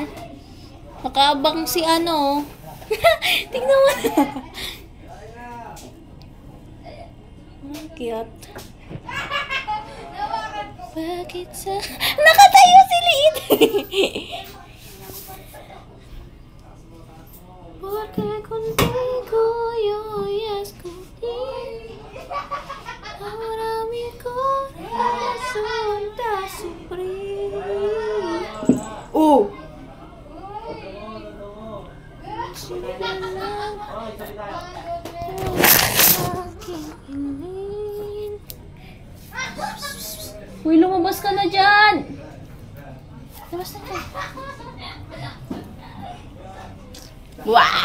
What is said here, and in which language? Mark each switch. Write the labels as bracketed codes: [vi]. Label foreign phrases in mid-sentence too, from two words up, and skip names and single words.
[tl] Nakaabang si ano. Tingnan mo. Cute. Bakit sa... Nakatayo si Liit. [es] Porque contigo yo escogí. Ahora mi corazón está sufrir. [tl] Oh! Uy, lumabas ka na dyan! Lumabas na dyan. Wah!